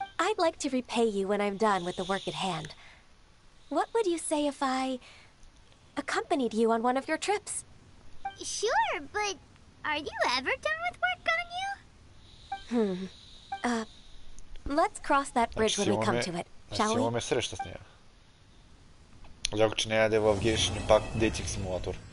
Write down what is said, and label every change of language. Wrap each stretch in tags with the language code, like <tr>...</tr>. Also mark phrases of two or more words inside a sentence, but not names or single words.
<en>I'd like to repay you when I'm done with the work at hand. What would you say if I accompanied you on one of your trips? Sure, but are you ever done with work, Ganyu? Let's cross that bridge when we come to it, shall we?</en> <bg>Имаме среща с нея. Жалко, че няма да е в Genshin пак дейтинг симулатор.</bg>